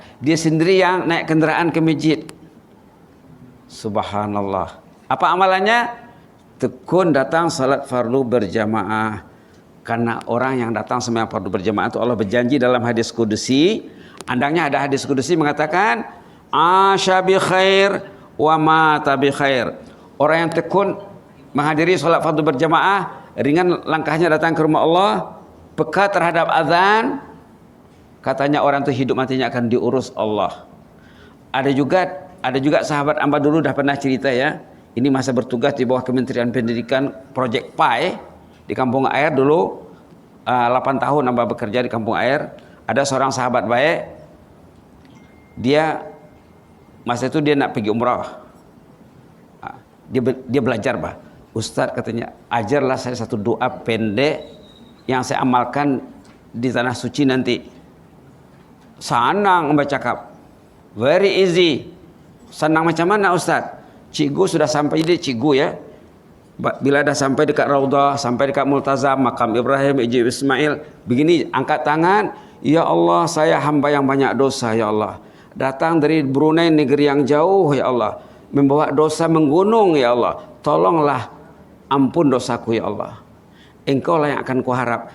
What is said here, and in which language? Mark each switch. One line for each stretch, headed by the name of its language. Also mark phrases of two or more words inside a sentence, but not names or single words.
Malay: Dia sendiri yang naik kendaraan ke masjid. Subhanallah. Apa amalannya? tekun datang salat fardu berjamaah. Karena orang yang datang sembahyang fardu berjamaah itu Allah berjanji dalam hadis kudusi. Andangnya ada hadis kudusi mengatakan
Arabic: عاش بخير ومات بخير.
Malay: Orang yang tekun menghadiri salat fardu berjamaah, ringan langkahnya datang ke rumah Allah, peka terhadap azan, katanya orang itu hidup matinya akan diurus Allah. Ada juga sahabat amba dulu dah pernah cerita ya. Ini masa bertugas di bawah Kementerian Pendidikan Project Pai di Kampung Air dulu. 8 tahun amba bekerja di Kampung Air. Ada seorang sahabat baik, dia masa itu dia nak pergi umrah. Dia belajar bah. Ustaz katanya, ajarlah saya satu doa pendek yang saya amalkan di tanah suci nanti. Senang amba cakap,
English: very easy.
Malay: Senang macam mana Ustaz? Cikgu sudah sampai di cikgu ya. Bila dah sampai dekat Raudah, sampai dekat Multazam, Makam Ibrahim, Ijib Ismail, begini, angkat tangan, ya Allah, saya hamba yang banyak dosa ya Allah. Datang dari Brunei, negeri yang jauh ya Allah, membawa dosa menggunung ya Allah. Tolonglah ampun dosaku ya Allah. Engkau lah yang akan kuharap.